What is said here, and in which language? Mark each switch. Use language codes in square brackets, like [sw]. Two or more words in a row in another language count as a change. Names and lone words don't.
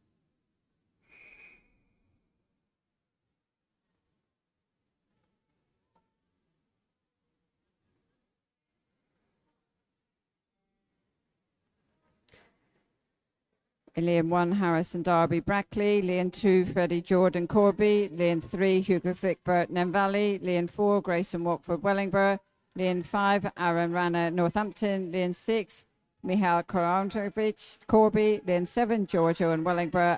[en] In lane 1, Harrison Darby Brackley. Lane 2, Freddie Jordan Corby. Lane 3, Hugo Flickbert Valley. Lane 4, Grayson Watford Wellingborough. Lane 5, Aaron Rana Northampton. Lane 6, Michal Korantovic Corby. Lane 7, George Owen Wellingborough.